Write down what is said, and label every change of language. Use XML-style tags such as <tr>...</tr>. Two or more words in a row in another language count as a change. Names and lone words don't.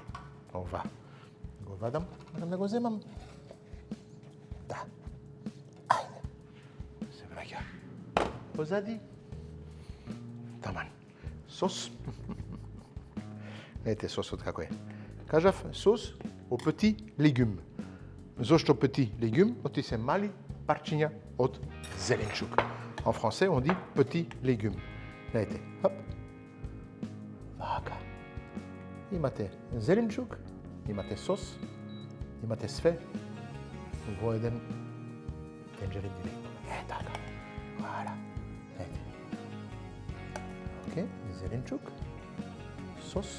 <mk>Ова го вадам, морам да го земам. Да. Ајде. Се враќа. Позади. Таман. Сос. Ете сосот како е. Кажав сос</mk> <fr>au petit légume.</fr> <mk>Зошто</mk> <fr>petit légume?</fr> <mk>Оти се мали парчиња од зеленчук.</mk> <fr>En français on dit petit légume.</fr> <mk>Ете. Хоп. Вака. Имате зеленчук, имате сос, имате све во еден тенџерен директно. Така. Вала. Ете. Окей, зеленчук, сос.</mk>